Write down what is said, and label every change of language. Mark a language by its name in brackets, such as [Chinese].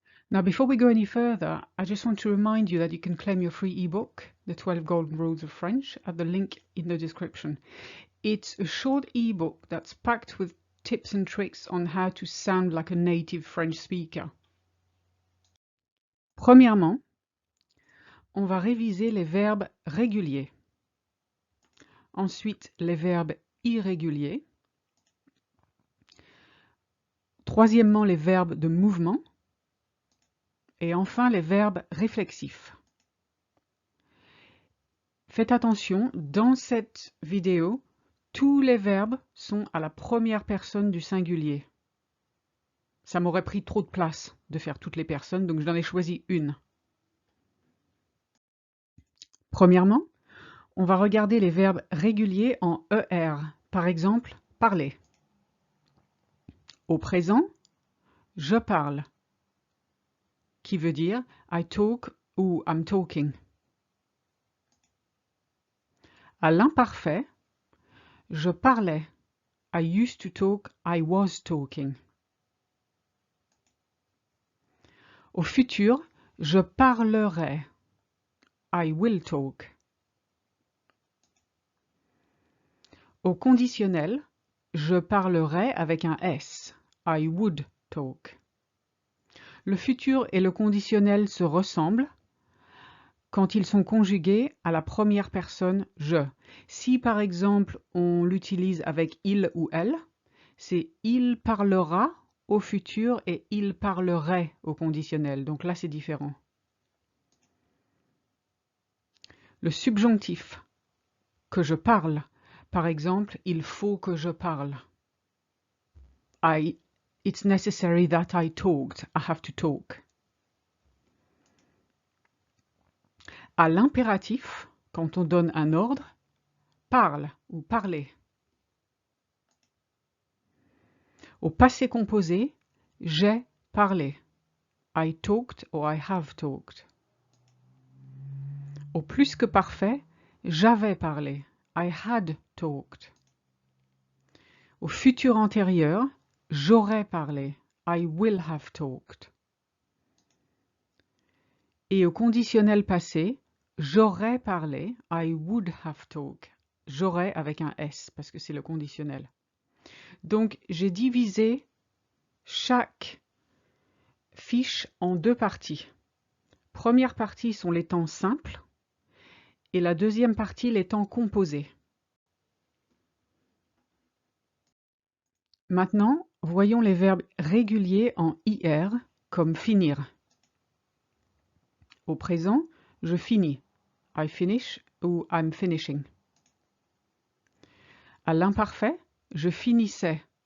[English] Now, before we go any further, I just want to remind you that you can claim your free ebook, The 12 Golden Rules of French, at the link in the description. It's a short ebook that's packed with tips and tricks on how to sound like a native French speaker. [French] Premièrement, on va réviser les verbes réguliers. Ensuite, les verbes irréguliers. Troisièmement, les verbes de mouvement. Et enfin, les verbes réflexifs. Faites attention, dans cette vidéo, tous les verbes sont à la première personne du singulier. Ça m'aurait pris trop de place de faire toutes les personnes, donc j'en ai choisi une. Premièrement, on va regarder les verbes réguliers en ER. Par exemple, parler. Au présent, je parle, qui veut dire [English] I talk [French] ou [English] I'm talking. [French] À l'imparfait, je parlais, [English] I used to talk, I was talking. [French] Au futur, je parlerai, [English] I will talk. [French] Au conditionnel, je parlerai avec un S, [English] I would talk. [French] Le futur et le conditionnel se ressemblent quand ils sont conjugués à la première personne je. Si par exemple on l'utilise avec il ou elle, c'est il parlera au futur et il parlerait au conditionnel. Donc là c'est différent. Le subjonctif, que je parle. Par exemple, il faut que je parle. [English] It's necessary that I talked. I have to talk. [French] À l'impératif, quand on donne un ordre, parle ou parler. Au passé composé, j'ai parlé. [English] I talked or I have talked. [French] Au plus que parfait, j'avais parlé. [English] I had talked. [French] Au futur antérieur, j'aurais parlé. [English] I will have talked. [French] Et au conditionnel passé, j'aurais parlé. [English] I would have talked. [French] J'aurais avec un S parce que c'est le conditionnel. Donc, j'ai divisé chaque fiche en deux parties. Première partie sont les temps simples et la deuxième partie les temps composés. Maintenant, voyons les verbes réguliers en IR comme finir. Au présent, je finis. [English] I finish ou I'm finishing. [French] À l'imparfait, je finissais.